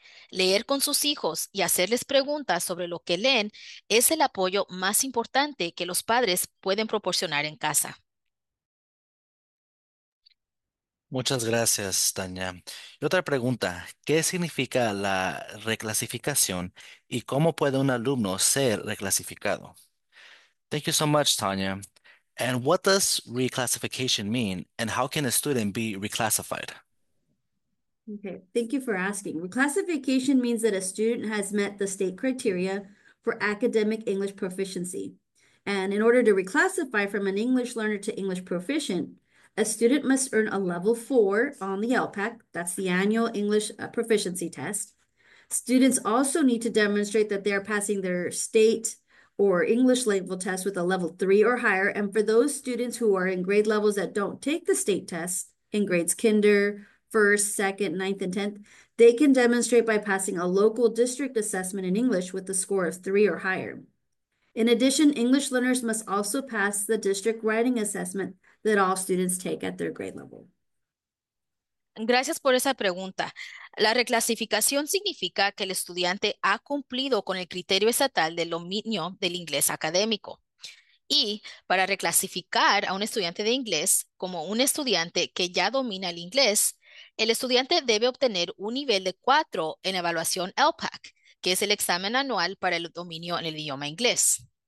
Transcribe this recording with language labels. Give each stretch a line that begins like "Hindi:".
Spanish: Leer con sus hijos y hacerles preguntas sobre lo que leen es el apoyo más importante que los padres pueden proporcionar en casa. Muchas gracias, Tania. Y otra pregunta, ¿qué significa la reclasificación y cómo puede un alumno ser reclasificado?
English: Thank you so much, Tania. And what does reclassification mean and how can a student be reclassified? Okay, thank you for asking. Reclassification means that a student has met the state criteria for academic English proficiency. And in order to reclassify from an English learner to English proficient, a student must earn a level 4 on the LPAC, that's the annual English proficiency test. Students also need to demonstrate that they are passing their state or English level test with a level 3 or higher. And for those students who are in grade levels that don't take the state test in grades kinder, first, second, ninth, and 10th, they can demonstrate by passing a local district assessment in English with a score of 3 or higher. In addition, English learners must also pass the district writing assessment that all students take at their grade level.
Spanish: Gracias por esa pregunta. La reclasificación significa que el estudiante ha cumplido con el criterio estatal del dominio del inglés académico. Y para reclasificar a un estudiante de inglés como un estudiante que ya domina el inglés, el estudiante debe obtener un nivel de 4 en evaluación LPAC, que es el examen anual para el dominio en el idioma inglés.